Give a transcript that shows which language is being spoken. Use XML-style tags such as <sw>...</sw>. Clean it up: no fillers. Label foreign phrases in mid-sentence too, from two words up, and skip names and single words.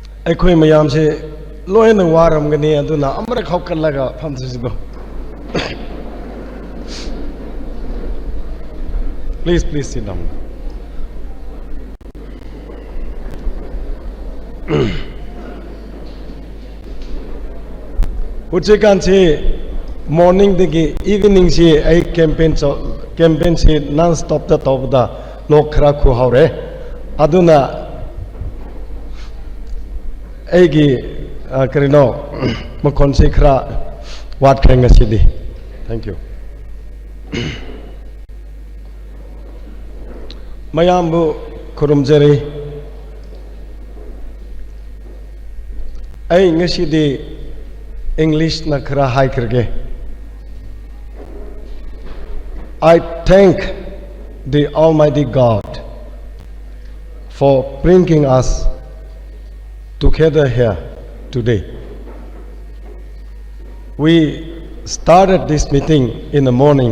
<mni>ꯑꯩꯈꯣꯏ ꯃꯌꯥꯝꯁꯦ ꯂꯣꯏꯅ ꯋꯥꯔꯝꯒꯅꯤ ꯑꯗꯨꯅ ꯑꯃꯔꯛ ꯍꯧꯒꯠꯂꯒ ꯐꯝꯁꯤꯗꯣ</mni> <en>please sit down.</en> <mni>Hujaikanse morning dagi evening se ai campaign se</mni> <en>non stop</en> <mni>da tawda lok khara khu haure aduna aigi karino makon se khara wat khenga sidi.</mni> <en>Thank you.</en> <mni>Mayambu kurumjari ai ngasidi English na khara hai karge.</mni> <en>I thank the Almighty God for bringing us together here today. We started this meeting in the morning.</en>